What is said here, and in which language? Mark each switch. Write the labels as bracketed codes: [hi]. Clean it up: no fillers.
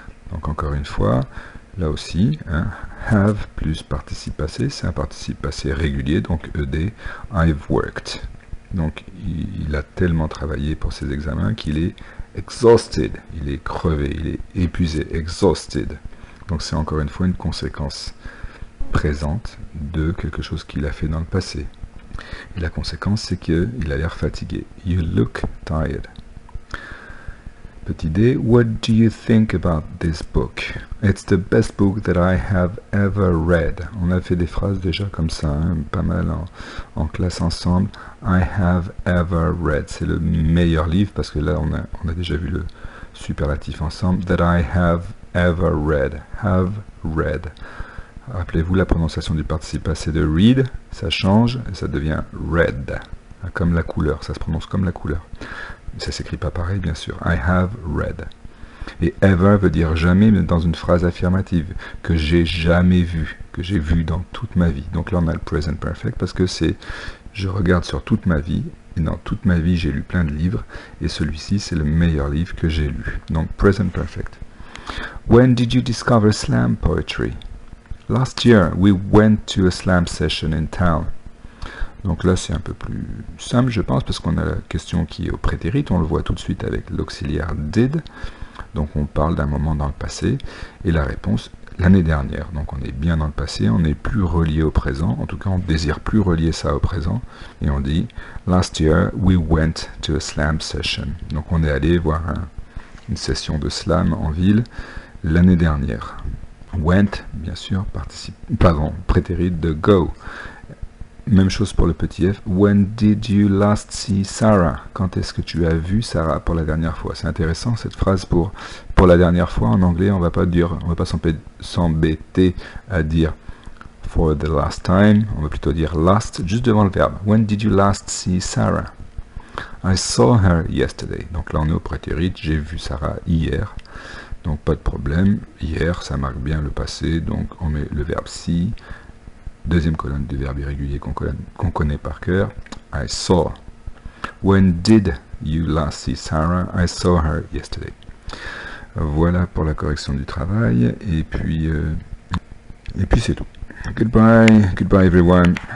[fr] Donc, encore une fois, là aussi, hein, have plus participe passé, c'est un participe passé régulier, donc ED, [en] I've worked. [fr] Donc, il a tellement travaillé pour ses examens qu'il est exhausted, il est crevé, il est épuisé, exhausted. Donc c'est encore une fois une conséquence présente de quelque chose qu'il a fait dans le passé. Et la conséquence, c'est qu'il a l'air fatigué. [en] You look tired. [fr] Petit D, [en] what do you think about this book? It's the best book that I have ever read. [fr] On a fait des phrases déjà comme ça, hein, pas mal en classe ensemble. [en] I have ever read. [fr] C'est le meilleur livre parce que là, on a déjà vu le superlatif ensemble. [en] That I have ever read. Have read. [fr] Rappelez-vous la prononciation du participe passé de read, ça change et ça devient red. Comme la couleur, ça se prononce comme la couleur. Mais ça s'écrit pas pareil, bien sûr. [en] I have read. [fr] Et ever veut dire jamais, mais dans une phrase affirmative, que j'ai jamais vu, que j'ai vu dans toute ma vie. Donc là, on a le present perfect parce que c'est je regarde sur toute ma vie, et dans toute ma vie, j'ai lu plein de livres, et celui-ci, c'est le meilleur livre que j'ai lu. Donc, present perfect. [en] When did you discover slam poetry? Last year, we went to a slam session in town. [fr] Donc là, c'est un peu plus simple, je pense, parce qu'on a la question qui est au prétérit. On le voit tout de suite avec l'auxiliaire did. Donc on parle d'un moment dans le passé. Et la réponse, l'année dernière. Donc on est bien dans le passé, on n'est plus relié au présent. En tout cas, on ne désire plus relier ça au présent. Et on dit, [en] last year, we went to a slam session. [fr] Donc on est allé voir une session de slam en ville l'année dernière. Went, bien sûr, prétérit de go. Même chose pour le petit f. [en] When did you last see Sarah? [fr] Quand est-ce que tu as vu Sarah pour la dernière fois? C'est intéressant cette phrase pour la dernière fois. En anglais, on va pas s'embêter à dire [en] for the last time. [fr] On va plutôt dire last juste devant le verbe. [en] When did you last see Sarah? I saw her yesterday. [fr] Donc là, on est au prétérit. J'ai vu Sarah hier. Donc pas de problème. Hier, ça marque bien le passé. Donc on met le verbe see. Deuxième colonne du verbe irrégulier qu'on connaît par cœur. [en] I saw. When did you last see Sarah? I saw her yesterday. [fr] Voilà pour la correction du travail. Et puis c'est tout. [en] Goodbye everyone.